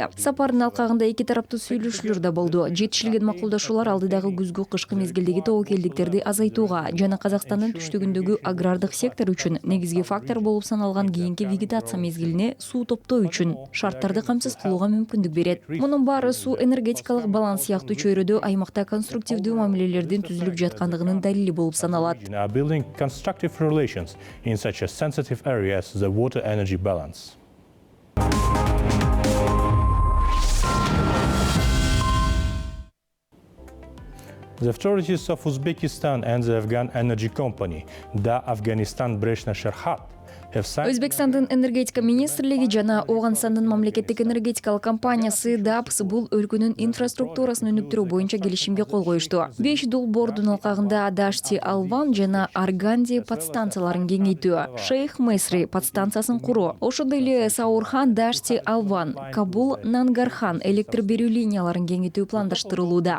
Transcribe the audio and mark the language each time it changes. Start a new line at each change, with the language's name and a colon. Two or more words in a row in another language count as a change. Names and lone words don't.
Kyrgyz: Сапардын алкагында эки тараптуу сүйлөшүүлөр да болду. Жетишилген макулдашуулар алдыдагы күзгү кышкы мезгилдеги тобокелдиктерди азайтууга жана Казакстандын түштүгүндөгү агрардык сектор үчүн негизги фактор болуп саналган кийинки вегетация мезгилине суу топтоо үчүн шарттарды камсыз кылууга мүмкүндүк берет. Мунун баары суу энергетикалык баланс сыяктуу чөйрөдө аймакта конструктивдүү мамилелердин түзүлүп жаткандыгынын далили болуп саналат.
English: Building constructive relations in such a sensitive area as the water energy balance. The authorities of Uzbekistan and the Afghan energy company, Da Afghanistan Breshna Sherhat,
Kyrgyz: Өзбекстандын энергетика министрлиги жана Оганстандын мамлекеттик энергетикалык компаниясы ДАПС бул өлкөнүн инфраструктурасын өнүктүрүү боюнча келишимге кол коюшту. 5 долбоордун алкагында Дашти Алван жана Арганди подстанцияларын кеңейтүү, Шейх Месри подстанциясын куруу, ошондой эле Саурхан Дашти Алван, Кабул Нангархан электр берүү линияларын кеңейтүү пландаштырылууда.